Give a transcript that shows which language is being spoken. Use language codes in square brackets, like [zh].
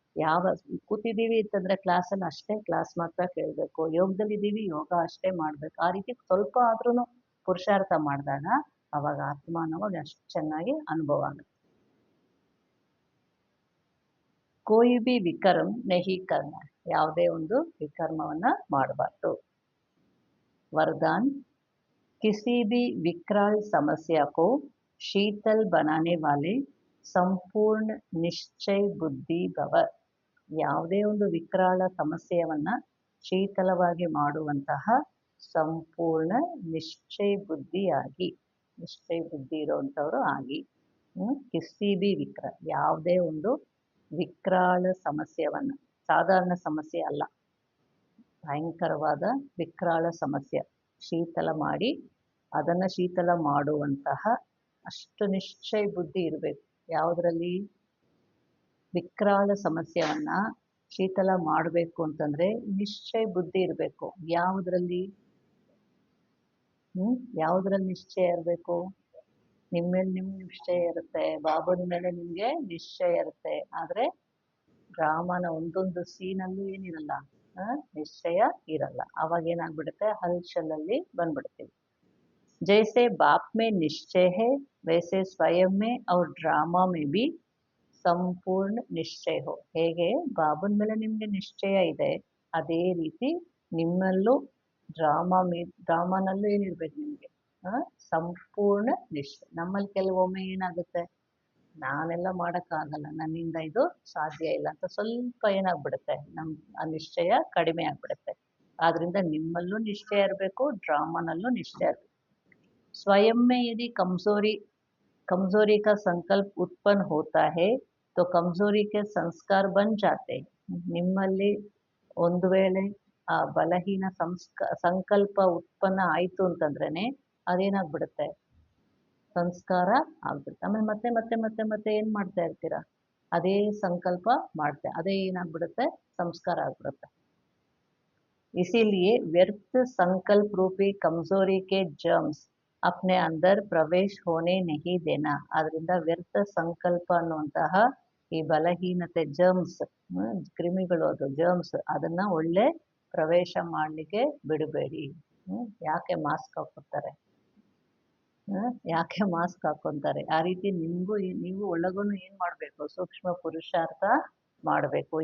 [kn] ಯಾವ ಕೂತಿದ್ದೀವಿ ಅಂತಂದ್ರೆ ಕ್ಲಾಸಲ್ಲಿ ಅಷ್ಟೇ ಕ್ಲಾಸ್ ಮಾತ್ರ ಕೇಳಬೇಕು, ಯೋಗದಲ್ಲಿದ್ದೀವಿ ಯೋಗ ಅಷ್ಟೇ ಮಾಡಬೇಕು. ಆ ರೀತಿ ಸ್ವಲ್ಪ ಆದ್ರೂ ಪುರುಷಾರ್ಥ ಮಾಡಿದಾಗ ಅವಾಗ ಆತ್ಮಾನವಾಗ ಅಷ್ಟು ಚೆನ್ನಾಗಿ ಅನುಭವ ಆಗುತ್ತೆ. [hi] ಕೋಯಿ ಬಿ ವಿಕರ್ಮ ನಹಿ ಕರ್ಮ, [kn] ಯಾವುದೇ ಒಂದು ವಿಕರ್ಮವನ್ನ ಮಾಡಬಾರ್ದು. [hi] वरदान, किसी भी विकराल समस्या को शीतल बनाने वाले ಸಂಪೂರ್ಣ ನಿಶ್ಚಯ ಬುದ್ಧಿ ಭವ. [kn] ಯಾವುದೇ ಒಂದು ವಿಕರಾಳ ಸಮಸ್ಯೆಯವನ್ನ ಶೀತಲವಾಗಿ ಮಾಡುವಂತಹ ಸಂಪೂರ್ಣ ನಿಶ್ಚಯ ಬುದ್ಧಿಯಾಗಿ, ನಿಶ್ಚಯ ಬುದ್ಧಿ ಇರುವಂಥವರು ಆಗಿ. [hi] ಕಿಸಿ ಬಿ ವಿಕರಾಳ, [kn] ಯಾವುದೇ ಒಂದು ವಿಕರಾಳ ಸಮಸ್ಯೆವನ್ನ, ಸಾಧಾರಣ ಸಮಸ್ಯೆ ಅಲ್ಲ, ಭಯಂಕರವಾದ ವಿಕರಾಳ ಸಮಸ್ಯೆ ಶೀತಲ ಮಾಡಿ, ಅದನ್ನು ಶೀತಲ ಮಾಡುವಂತಹ ಅಷ್ಟು ನಿಶ್ಚಯ ಬುದ್ಧಿ ಇರಬೇಕು. ಯಾವುದರಲ್ಲಿ, ವಿಕರಾಳ ಸಮಸ್ಯೆಯನ್ನ ಶೀತಲ ಮಾಡಬೇಕು ಅಂತಂದ್ರೆ ನಿಶ್ಚಯ ಬುದ್ಧಿ ಇರಬೇಕು. ಯಾವುದರಲ್ಲಿ, ಯಾವುದ್ರಲ್ಲಿ ನಿಶ್ಚಯ ಇರಬೇಕು, ನಿಮ್ಮ ಮೇಲೆ ನಿಮ್ಗೆ ನಿಶ್ಚಯ ಇರುತ್ತೆ, ಬಾಬನ ಮೇಲೆ ನಿಮ್ಗೆ ನಿಶ್ಚಯ ಇರುತ್ತೆ. ಆದ್ರೆ ಡ್ರಾಮಾನ ಒಂದೊಂದು ಸೀನಲ್ಲೂ ಏನಿರಲ್ಲ, ನಿಶ್ಚಯ ಇರಲ್ಲ. ಅವಾಗ ಏನಾಗ್ಬಿಡುತ್ತೆ, ಹಲ್ಚಲಲ್ಲಿ ಬಂದ್ಬಿಡ್ತೀವಿ. [hi] जैसे बाप में निश्चय है वैसे स्वयं में और ड्रामा में भी ಸಂಪೂರ್ಣ ನಿಶ್ಚಯ ಹೋ. [kn] ಹೇಗೆ ಬಾಬನ ಮೇಲೆ ನಿಮಗೆ ನಿಶ್ಚಯ ಇದೆ, ಅದೇ ರೀತಿ ನಿಮ್ಮಲ್ಲೂ ಡ್ರಾಮಾನಲ್ಲೂ ಏನಿರ್ಬೇಕು ನಿಮಗೆ ಸಂಪೂರ್ಣ ನಿಶ್ಚಯ. ನಮ್ಮಲ್ಲಿ ಕೆಲವೊಮ್ಮೆ ಏನಾಗುತ್ತೆ, ನಾನೆಲ್ಲ ಮಾಡೋಕ್ಕಾಗಲ್ಲ, ನನ್ನಿಂದ ಇದು ಸಾಧ್ಯ ಇಲ್ಲ ಅಂತ ಸ್ವಲ್ಪ ಏನಾಗ್ಬಿಡುತ್ತೆ, ಆ ನಿಶ್ಚಯ ಕಡಿಮೆ ಆಗ್ಬಿಡುತ್ತೆ. ಆದ್ರಿಂದ ನಿಮ್ಮಲ್ಲೂ ನಿಶ್ಚಯ ಇರಬೇಕು, ಡ್ರಾಮಾನಲ್ಲೂ ನಿಶ್ಚಯ ಇರಬೇಕು. [hi] स्वयं में यदि कमजोरी का संकल्प उत्पन्न होता है तो कमजोरी के संस्कार बन जाते हैं. [kn] ನಿಮ್ಮಲ್ಲಿ ಒಂದು ವೇಳೆ ಆ ಬಲಹೀನ ಸಂಕಲ್ಪ ಉತ್ಪನ್ನ ಆಯಿತು ಅಂತಂದ್ರೇನೆ ಅದೇನಾಗ್ಬಿಡುತ್ತೆ, ಸಂಸ್ಕಾರ ಆಗ್ಬಿಡುತ್ತೆ. ಆಮೇಲೆ ಮತ್ತೆ ಮತ್ತೆ ಮತ್ತೆ ಮತ್ತೆ ಏನು ಮಾಡ್ತಾ ಇರ್ತೀರಾ, ಅದೇ ಸಂಕಲ್ಪ ಮಾಡ್ತಾ, ಅದೇ ಏನಾಗ್ಬಿಡುತ್ತೆ, ಸಂಸ್ಕಾರ ಆಗ್ಬಿಡುತ್ತೆ. [hi] इसीलिए व्यर्थ संकल्प रूपी कमजोरी के जर्म्स अपने अंदर ಪ್ರವೇಶ ಹೋನೆ ನಹಿ ದೇನಾ. [kn] ಅದರಿಂದ ವ್ಯರ್ಥ ಸಂಕಲ್ಪ ಅನ್ನುವಂತಹ ಈ ಬಲಹೀನತೆ ಜರ್ಮ್ಸ್, ಕ್ರಿಮಿಗಳು, ಅದು ಜರ್ಮ್ಸ್, ಅದನ್ನ ಒಳ್ಳೆ ಪ್ರವೇಶ ಮಾಡಲಿಕ್ಕೆ ಬಿಡಬೇಡಿ. ಯಾಕೆ ಮಾಸ್ಕ್ ಹಾಕೋತಾರೆ, ಯಾಕೆ ಮಾಸ್ಕ್ ಹಾಕೊಂತಾರೆ, ಆ ರೀತಿ ನಿಮಗೂ ನೀವು ಒಳಗೂ ಏನು ಮಾಡಬೇಕು, ಸೂಕ್ಷ್ಮ ಪುರುಷಾರ್ಥ ಮಾಡಬೇಕು.